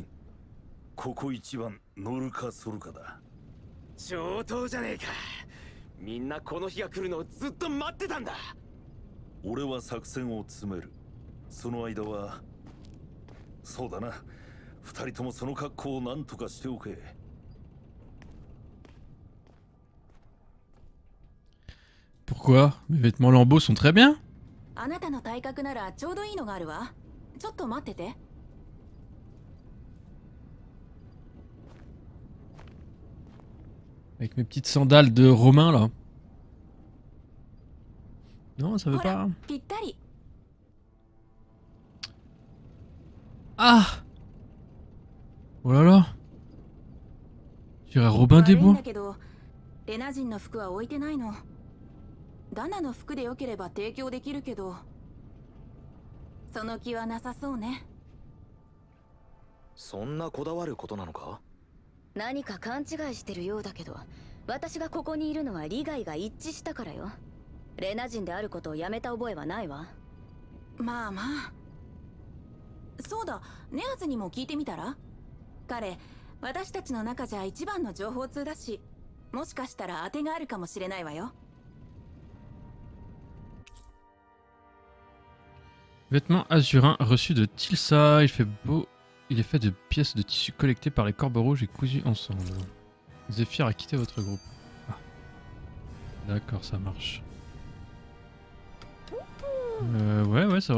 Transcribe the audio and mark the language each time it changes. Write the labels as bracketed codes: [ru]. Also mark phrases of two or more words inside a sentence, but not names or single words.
[ja] ここ一番乗るか反るかだ。上等じゃねえか。みんなこの日が来るのをずっと待ってたんだ。俺は作戦を詰める。その間はそうだな。二人ともその格好を何とかしておけ。 [fr] Pourquoi? Mes vêtements lambeaux sont très bien. [ja] あなたの体格ならちょうどいいのがあるわ。ちょっと待ってて。 [fr] Avec mes petites sandales de Romain là. Non, ça veut pas. Ah! Oh là là! Je dirais Robin des Bois. [ja] レナ人の服は置いてないの。ダナの服でよければ提供できるけど、その気はなさそうね。そんなこだわることなのか？何か勘違いしてるようだけど、私がここにいるのは利害が一致したからよ。レナ人であることをやめた覚えはないわ。まあまあ。そうだ、ネアズにも聞いてみたら？彼、私たちの中じゃ一番の情報通だし、もしかしたら当てがあるかもしれないわよ。 [fr] Vêtements azurin reçu de Tilsa. Il fait beau. Il est fait de pièces de tissu collectées par les Corbeaux Rouges et cousues ensemble. Zéphyr a quitté votre groupe. Ah. D'accord, ça marche. Ouais, c'est vrai.